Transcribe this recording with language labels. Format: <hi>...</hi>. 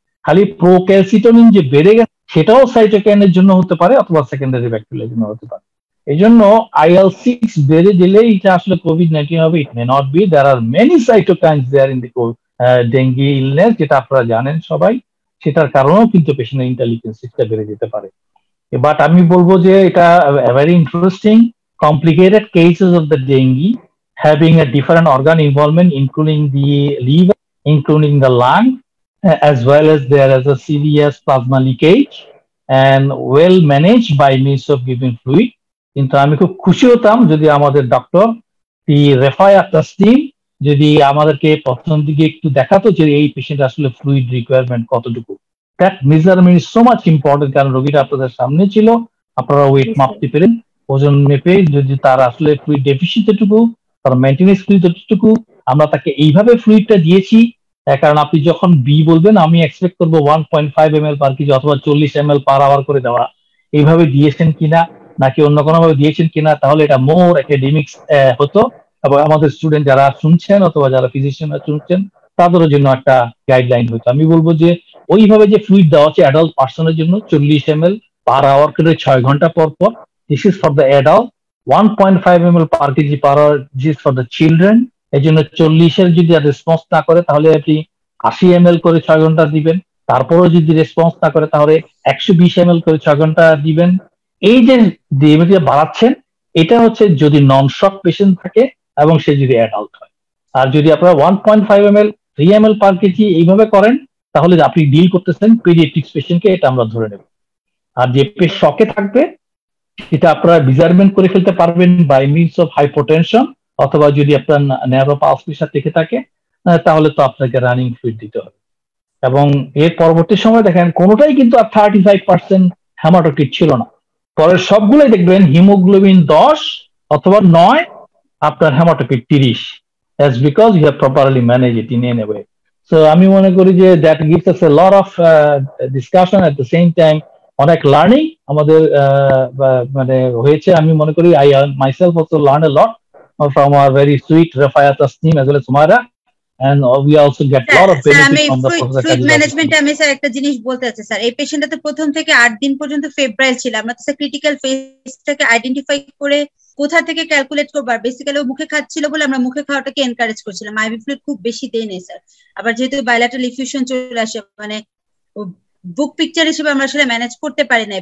<bn>খালি প্রোক্যালসিটোনিন যে বেড়ে গেছে সেটাও সাইটোকাইনের জন্য হতে পারে, অথবা সেকেন্ডারি ব্যাকটেরিয়ার জন্য হতে পারে। এই জন্য IL-6 বেড়ে গেলে এটা আসলে COVID-19 হবে,</bn> <en>It may not be. There are many cytokines there in the dengue illness,</en> <bn>যেটা আপনারা জানেন সবাই, সেটার কারণেও কিন্তু পেশেন্টের ইন্টারলিউকিন 6টা বেড়ে যেতে পারে।</bn> <en>but</en> <bn>আমি বলবো যে এটা</bn> <en>Very interesting complicated cases of the dengue having a different organ involvement, including the liver, including the lung, as well as there is a serious plasma leakage and well managed by means of giving fluid.</en> <bn>কিন্তু আমি খুব খুশি হতাম যদি আমাদের doctor Refaya Taslim যদি আমাদেরকে প্রথম দিকে একটু দেখাতো যে এই পেশেন্ট আসলে ফ্লুইড রিকোয়ারমেন্ট কতটুকু।</bn> <en>that measurement is so much important,</en> <bn>কারণ রোগীটা আপনাদের সামনে ছিল, আপনারা ওয়েট মাপতে পেরেন, ওজন মেপে যদি তার আসলে ফ্লুইড ডেফিসিয়েন্ট এটুকু, তার মেইনটেনেন্স ফ্লুইড এটুকু, আমরা তাকে এইভাবে ফ্লুইডটা দিয়েছি। কারণ আপনি যখন বি বলবেন আমি এক্সপেক্ট করবো 1.5 ml পার কেজি অথবা 40 ml পার আওয়ার করে দেওয়া, এইভাবে দিয়েছেন কিনা নাকি অন্য কোনো ভাবে দিয়েছেন কিনা, তাহলে এটা মোর একাডেমিক্স হতো, এবং আমাদের স্টুডেন্ট যারা শুনছেন অথবা যারা ফিজিশিয়ানরা শুনছেন তাদের জন্য একটা গাইডলাইন হতো। আমি বলবো যে ওইভাবে যে ফ্লুইড দেওয়া হচ্ছে অ্যাডাল্ট পার্সনের জন্য 40 ml পার আওয়ার করে 6 ঘন্টা পর পর,</bn> <en>This is for the adult, 1.5 ml per kg per hour for the children.</en> <bn>এই জন্য 40-এর যদি রেসপন্স না করে তাহলে আপনি 80 ml করে 6 ঘন্টা দিবেন। তারপরও যদি রেসপন্স না করে তাহলে 120 ml করে 6 ঘন্টা দিবেন। এই যে ডিএমএটি বাড়াচ্ছেন এটা হচ্ছে যদি নন শক পেশেন্ট থাকে এবং সে যদি অ্যাডাল্ট হয়। আর যদি আপনারা 1.5 ml 3 ml পার কেজি এইভাবে করেন তাহলে আপনি ডিল করতেছেন পিডিয়াট্রিক্স পেশেন্টকে, এটা আমরা ধরে নেব। আর যে পেশেন্ট শকে থাকবে এটা আপনারা মেজারমেন্ট করে ফেলতে পারবেন</bn> <en>by means of hypotension,</en> <bn>অথবা যদি আপনার ন্যারো পালস প্রেশার থেকে থাকে তাহলে তো আপনাকে রানিং ফ্লুইড দিতে হবে। এবং এর পরবর্তী সময় দেখেন কোনোটাই কিন্তু আর 35% হেমাটোক্রিট ছিল না। পরের সবগুলোই দেখবেন হিমোগ্লোবিন 10 অথবা 9, আপনার haematocrit 30,</bn> <en>that's because you have properly managed it in any way. So</en> <bn>আমি মনে করি যে</bn> <en>that gives us a lot of discussion at the same time,</en> <bn>অনেক লার্নিং আমাদের মানে হয়েছে। আমি মনে করি</bn> <en>I myself also learned a lot from our very sweet Rafaya Tasnim as well as Sumaira, and we also get a lot of benefit from the fluid management.</en> <bn>আমি sir একটা জিনিস বলতে চাচ্ছি স্যার, এই পেশেন্টটা তো প্রথম থেকে 8 দিন পর্যন্ত ফেব্রাইল ছিল। আমরা তো স্যার ক্রিটিক্যাল ফেজটাকে আইডেন্টিফাই করে কোথা থেকে ক্যালকুলেট করব, আর বেসিক্যালি ও মুখে খাচ্ছিল বলে আমরা মুখে খাওয়াটাকে এনকারেজ করছিলাম। আইভি ফ্লুইড খুব বেশি দেই নাই স্যার। আবার যেহেতু বাইলেটারাল ইফিউশন চলে আসে, মানে বুক পিকচার হিসেবে আমরা আসলে ম্যানেজ করতে পারি না।</bn>